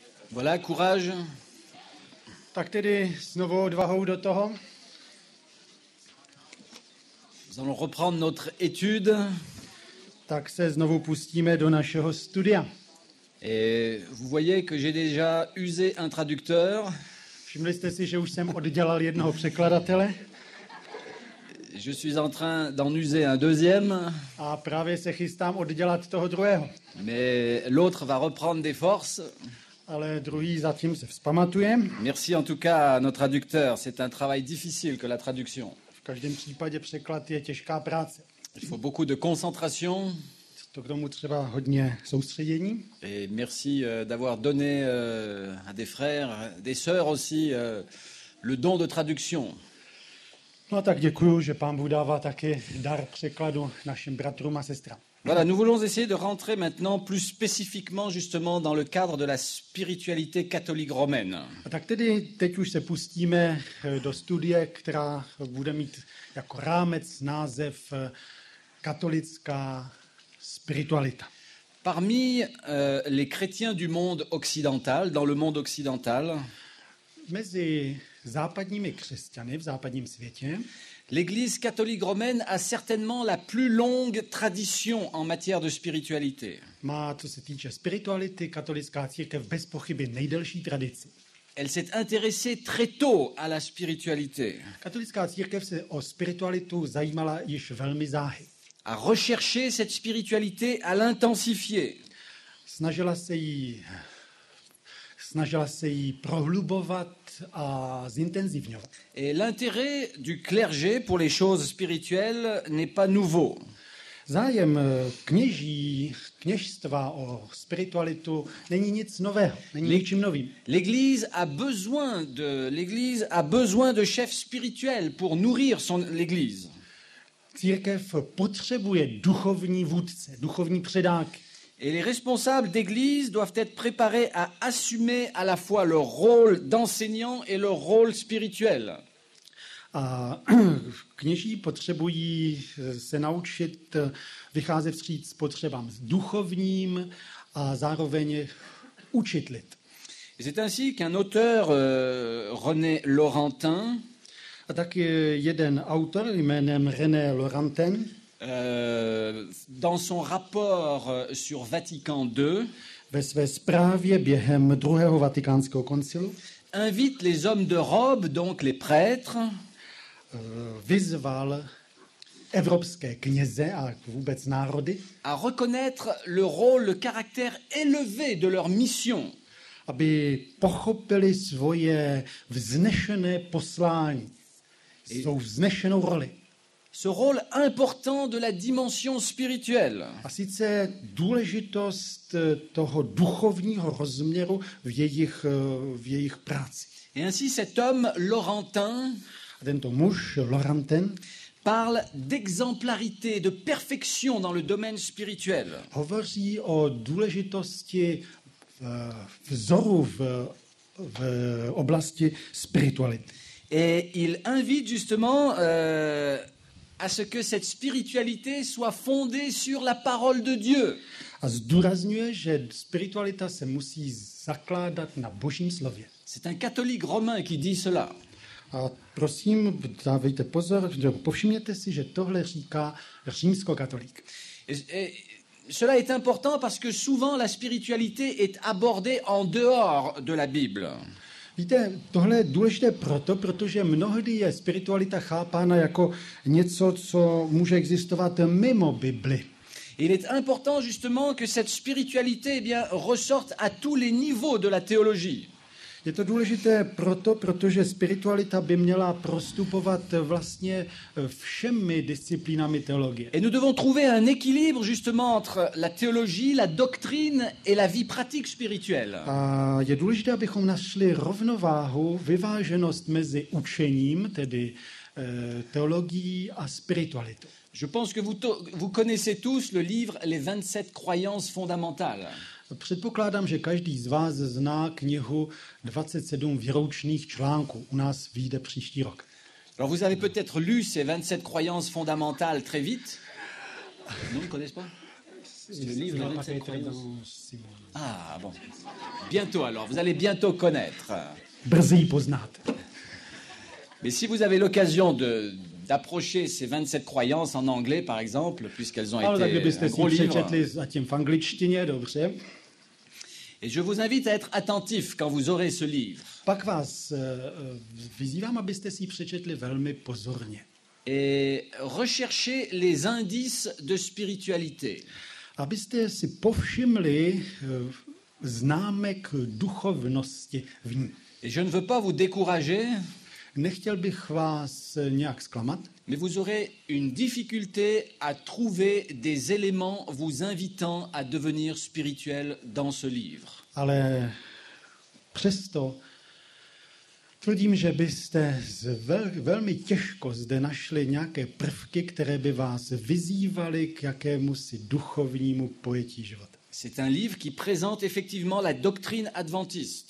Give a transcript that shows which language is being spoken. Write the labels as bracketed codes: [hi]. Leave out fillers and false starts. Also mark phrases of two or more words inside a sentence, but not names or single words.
[fr] Voilà, courage. [cs] Tak tedy s novou odvahou do toho. [fr] Nous allons reprendre notre étude. [cs] Tak se znovu pustíme do našeho studia. [fr] Et vous voyez que j'ai déjà usé un traducteur. [cs] Všimli jste si, že už jsem oddělal jednoho překladatele [fr] Je suis en train d'en user un deuxième. [cs] a právě se chystám oddělat toho druhého. [fr] Mais l'autre va reprendre des forces. [cs] Ale druhý zatím se vzpamatuje. [fr] Merci en tout cas à nos traducteurs. C'est un travail difficile que la traduction. [cs] V každém případě překlad je těžká práce. [fr] Il faut beaucoup de concentration. [cs] To k tomu třeba hodně soustředění. [fr] Et merci d'avoir donné à des frères, des sœurs aussi, le don de traduction. [cs] No a tak děkuju, že Pán Bůh dává taky dar překladu našim bratrům a sestrám. [fr] Voilà, nous voulons essayer de rentrer maintenant plus spécifiquement justement dans le cadre de la spiritualité catholique romaine. [cs] A tak tedy teď už se pustíme do studie, která bude mít jako rámec název katolická spiritualita. [fr] Parmi les chrétiens du monde occidental, dans le monde occidental, [cs] Mezi západními křesťany v západním světě [fr] l'Église catholique romaine a certainement la plus longue tradition en matière de spiritualité. [cs] má, co se týče spirituality, katolická církev bez pochyby nejdelší tradici. [fr] Elle s'est intéressée très tôt à la spiritualité, [cs] Katolická církev se o spiritualitu zajímala již velmi záhy. [fr] a recherché cette spiritualité, à l'intensifier. [cs] Snažila se jí prohlubovat a zintenzivňovat. [fr] Et l'intérêt du clergé pour les choses spirituelles n'est pas nouveau. [cs] Zájem kněžstva o spiritualitu není nic nového, není ničím novým. [fr] L'Église a besoin de chefs spirituels pour nourrir l'Église. [cs] Církev potřebuje duchovní vůdce, duchovní předáky. [fr] Et les responsables d'Église doivent être préparés à assumer à la fois leur rôle d'enseignant et leur rôle spirituel. [cs] A kněží potřebují se naučit vycházet vstříc potřebám duchovním a zároveň učit lid. [fr] Et c'est ainsi qu'un auteur, René Laurentin, [cs] A tak jeden autor jménem René Laurentin [fr] dans son rapport sur Vatican II, [cs] ve své zprávě během druhého vatikánského koncilu [fr] invite les hommes de robe, donc les prêtres, [cs] vyzval evropské kněze a vůbec národy, [fr] à reconnaître le rôle, le caractère élevé de leur mission. [cs] aby pochopili svoje vznešené poslání, svou vznešenou roli. [fr] Ce rôle important de la dimension spirituelle. [cs] A sice důležitost toho duchovního rozměru v jejich práci. [fr] Et ainsi cet homme, Laurentin, [cs] A tento muž, Laurentin, [fr] parle d'exemplarité, de perfection dans le domaine spirituel. [cs] hovoří o důležitosti vzoru v oblasti spirituality. [fr] Et il invite justement à ce que cette spiritualité soit fondée sur la parole de Dieu. [cs] A zdůrazňuje, že spiritualita se musí zakládat na Božím slově. [fr] C'est un catholique romain qui dit cela. [cs] A prosím, dávejte pozor, povšimněte si, že tohle říká římskokatolík. [fr] Et cela est important parce que souvent la spiritualité est abordée en dehors de la Bible. [cs] Víte, tohle je důležité protože mnohdy je spiritualita chápána jako něco, co může existovat mimo Bibli. [fr] Il est important justement que cette spiritualité ressorte à tous les niveaux de la théologie. [cs] Je to důležité protože spiritualita by měla prostupovat vlastně všemi disciplínami teologie. [fr] Et nous devons trouver un équilibre justement entre la théologie, la doctrine et la vie pratique spirituelle. [cs] A je důležité, abychom našli rovnováhu, vyváženost mezi učením, tedy teologií a spiritualitou. [fr] Je pense que vous connaissez tous le livre Les 27 croyances fondamentales. [cs] Předpokládám, že každý z vás zná knihu 27 výročních článků. U nás vyjde příští rok. [fr] Alors vous avez peut-être lu ces 27 croyances fondamentales très vite. Non, vous ne connaissez pas? le livre Les 27 croyances. dans Simon. Ah bon. Bientôt alors, vous allez bientôt connaître. [cs] Brzy ji poznáte. [fr] Mais si vous avez l'occasion d'approcher ces 27 croyances en anglais, par exemple, puisqu'elles ont [cs] Ale tak [fr] été [cs] kdybyste [fr] un [cs] si [fr] gros livre, [cs] přečetli zatím v angličtině, dobře, [fr] et je vous invite à être attentif quand vous aurez ce livre. [cs] pak vás vyzývám, abyste si ji přečetli velmi pozorně. [fr] Et rechercher les indices de spiritualité. [cs] Abyste si povšimli známek duchovnosti v ní. [fr] Et je ne veux pas vous décourager, [cs] Nechtěl bych vás nějak zklamat, [fr] mais vous aurez une difficulté à trouver des éléments vous invitant à devenir spirituel dans ce livre. [cs] ale přesto tvrdím, že byste velmi těžko zde našli nějaké prvky, které by vás vyzývaly k jakémusi duchovnímu pojetí života. [fr] C'est un livre qui présente effectivement la doctrine adventiste.